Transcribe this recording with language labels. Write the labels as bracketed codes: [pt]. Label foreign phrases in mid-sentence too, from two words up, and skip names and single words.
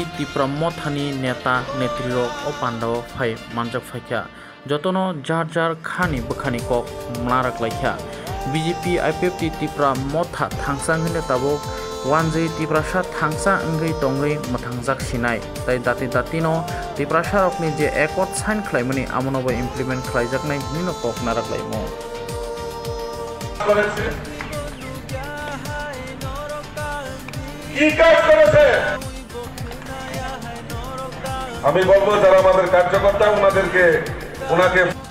[trp] tipra mothani neta netri rok o pandao phai manjak phaika jotono jar khani bukhani kok mlarak laikha BJP IPFT tipra motha thangsang hine tabok wanjai tiprasa thangsa ngei tongei mathangjak sinai tai dati no tiprasa rokni je ekot sign khlaimani amono bo implement khlaijaknai nino kok narak laimo [bn] কি কাজ করেছে আমি বলবো যারা আমাদের কার্যকর্তা ওনাকে